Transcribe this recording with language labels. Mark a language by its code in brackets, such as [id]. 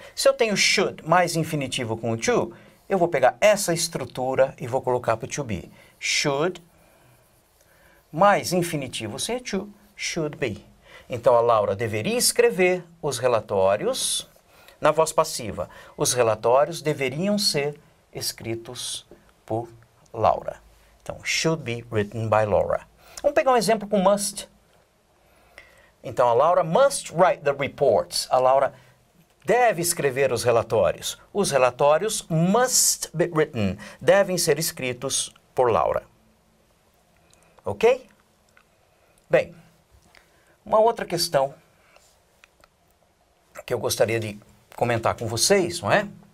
[pt] Se eu tenho should mais infinitivo com o to, eu vou pegar essa estrutura e vou colocar para o to be. Should mais infinitivo sem o to, should be. Então a Laura deveria escrever os relatórios na voz passiva. Os relatórios deveriam ser escritos por Laura. [en] Então, should be written by Laura. [pt] Vamos pegar um exemplo com must. [en] Então, a Laura must write the reports. [pt] A Laura deve escrever os relatórios. Os relatórios [en] must be written. [pt] Devem ser escritos por Laura. Ok? Bem, uma outra questão que eu gostaria de comentar com vocês, não é?